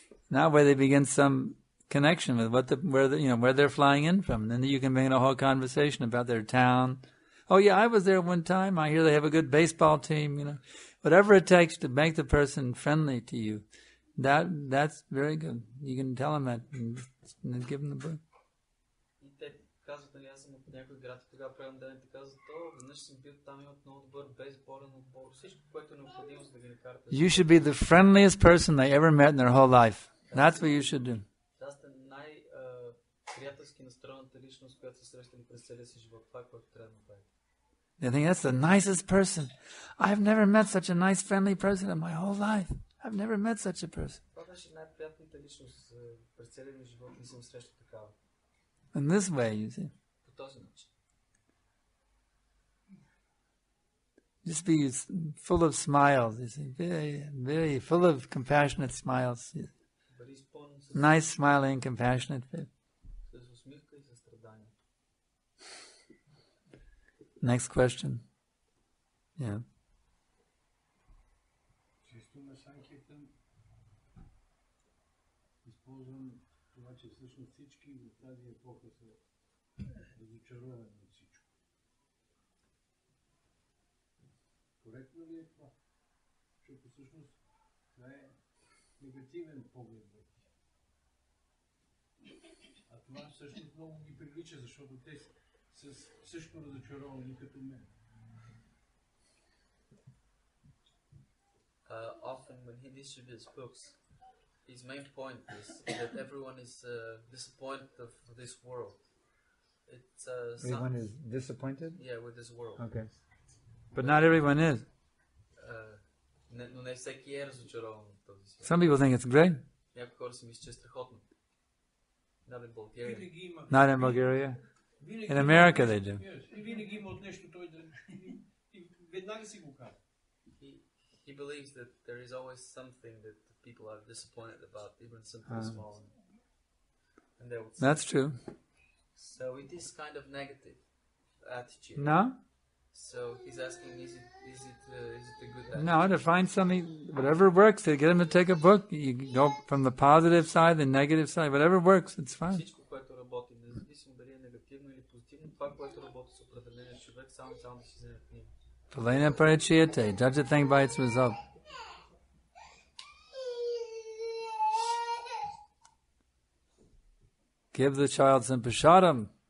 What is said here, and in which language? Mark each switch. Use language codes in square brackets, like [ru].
[en] Now where they begin some connection with where they're flying in from. And then you can begin a whole conversation about their town. Oh yeah, I was there one time. I hear they have a good baseball team, Whatever it takes to make the person friendly to you. That's very good. You can tell him that and give him the book. [bg] И те казват, нали, аз съм от някой град и тогава правим ден и те казват, веднъж съм бил там, имат много добър бейсболен отбор, всичко, което е необходимо, за да ги накарате. [en] You should be the friendliest person they ever met in their whole life. That's what you should do. [bg] Да сте най-приятелски настроената личност, която се срещали през целия си живот. Това, което трябва да направите. [en] They think that's the nicest person. I've never met such a nice, friendly person in my whole life. I've never met such a person. [bg] Това беше най-приятната личност през целия ми живот. Не съм срещал такава. [en] In this way, you see. [bg] По този начин. [en] Just be full of smiles, you see. Very, very full of compassionate smiles. [bg] Бъди изпълнен с [en] Nice, smiling, compassionate face. [bg] усмивка и състрадание. [en] Next question. Yeah. [bg] Често на Санкиртан използвам това, че всъщност всички в тази епоха са разочаровани от всичко. Коректно ли е това? Защото всъщност това е негативен поглед върху. А това всъщност много ги прилича, защото те са също разочаровани като мен. [en] Often when he distributes books, his main point is that everyone is disappointed of this world. It's Everyone is disappointed? Yeah, with this world. Okay. But not everyone is. [bg] Но не всеки е разочарован от този свят. [en] Some people think it's great. [bg] Някои хора си мислят, че е страхотно. [en] Not in Bulgaria. Not in Bulgaria. In America they do. [bg] И винаги има от нещо той да... Веднага си го казва. [en] He believes that there is always something that people are disappointed about, even something small. And they would say, That's true. so it is kind of negative attitude. No? So he's asking, is it a good attitude? No, to find something, whatever works, to get them to take a book, you go from the positive side, the negative side, whatever works, it's fine. [bg] Всичко, което работи, независимо дали е негативно или позитивно, това, което работи с определения човек, само да си вземе книга. [en] Palena parachiyate, judge a thing by its result. Give the child some prasadam.